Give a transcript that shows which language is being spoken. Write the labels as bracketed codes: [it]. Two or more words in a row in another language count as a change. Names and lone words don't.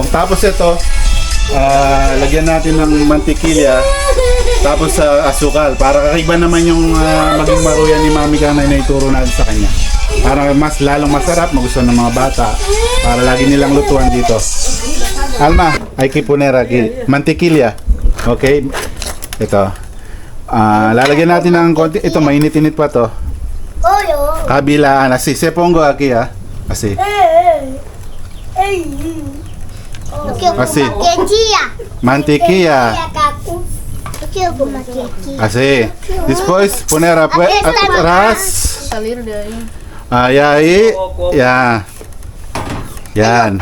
[tl] Tapos ito, lagyan natin ng mantikilya. Tapos asukal. Para kakaiba naman yung maging maruya ni Mami Kang na inaituro natin sa kanya. Para mas lalong masarap, magustuhan ng mga bata. Para lagi nilang lutuan dito. [es] Alma, hay que poner aquí mantequilla. [tl] Okay? Ito. Lalagyan natin ng konti. Ito, mainit-init pa to. Oyo. Kabilaan. [es] Así, se pongo aquí, Así. Así. Mantequilla. Así. Después poner atrás. Salir de ahí. Ahí. Ya. Yan.